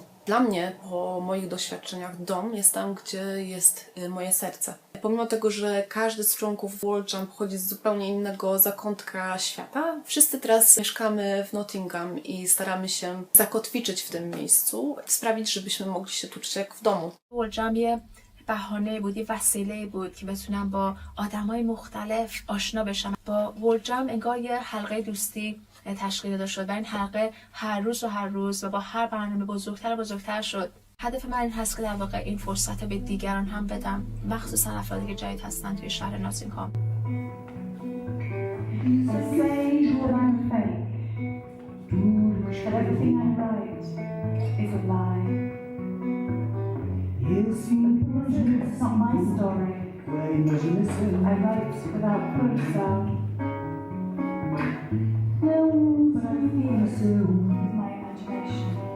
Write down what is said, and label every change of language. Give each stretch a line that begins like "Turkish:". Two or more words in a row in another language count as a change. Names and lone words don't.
Polish: Dla mnie, po moich doświadczeniach, dom jest tam, gdzie jest moje serce. Pomimo tego, że każdy z członków World Jam pochodzi z zupełnie innego zakątka świata, wszyscy teraz mieszkamy w Nottingham i staramy się zakotwiczyć w tym miejscu, sprawić, żebyśmy mogli się tu czuć jak w domu.
Persian: World Jam بهانه بود، یه وسیله بود که بتونم با آدمای مختلف آشنا بشم. با ورلد جم انگار یه حلقه دوستی تشکیل داده شد و این حلقه هر روز و با هر برنامه بزرگتر شد. هدف من این هست که در واقع این فرصت به دیگران هم بدم، مخصوصا افرادی که جدید هستن توی شهر ناتینگهام.
English: It's not my story. I write without proof, so but I feel with my imagination.